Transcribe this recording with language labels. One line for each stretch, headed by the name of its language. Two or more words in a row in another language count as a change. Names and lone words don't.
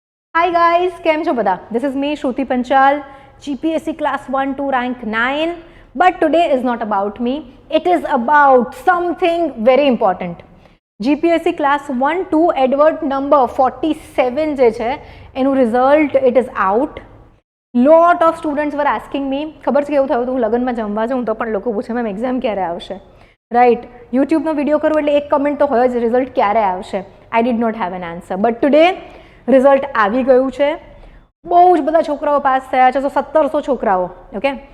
English: Hi guys,
Gujarati: કેમ છો બધા?
English: This is me Shruti Panchal, GPSC class 1 to rank 9. But today is not about me. It is about something very important. GPSC class 1 to advert number 47
Gujarati: જે છે એનું રિઝલ્ટ
English: it is out. Lot of students were asking me,
Gujarati: ખબર છે કેવું થયું હતું, હું લગ્નમાં જમવા જાઉં તો પણ લોકો પૂછે મેમ એક્ઝામ ક્યારે આવશે, રાઈટ? યુટ્યુબનો વિડીયો કરું એટલે એક કમેન્ટ તો હોય જ, રિઝલ્ટ ક્યારે આવશે.
English: I did not have an answer, but today
Gujarati: રિઝલ્ટ આવી ગયું છે. બહુ જ બધા છોકરાઓ પાસ થયા છે, તો 1700 છોકરાઓ, ઓકે.